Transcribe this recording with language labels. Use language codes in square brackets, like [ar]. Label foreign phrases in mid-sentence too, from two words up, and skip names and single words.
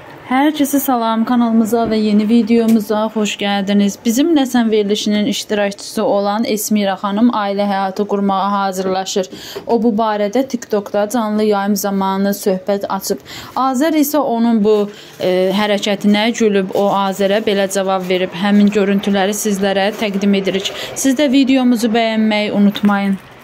[tr] Herkese salam, kanalımıza ve yeni videomuza hoş geldiniz. [az] Bizimlə sən verilişinin iştirakçısı olan Esmira xanım ailə həyatı qurmağa hazırlaşır. O bu barədə TikTokda canlı yayım zamanı söhbət açıb. Azər isə onun bu hərəkətinə gülüb, o Azərə belə cavab verib. Həmin görüntüləri sizlərə təqdim edirik. Siz də videomuzu bəyənməyi unutmayın.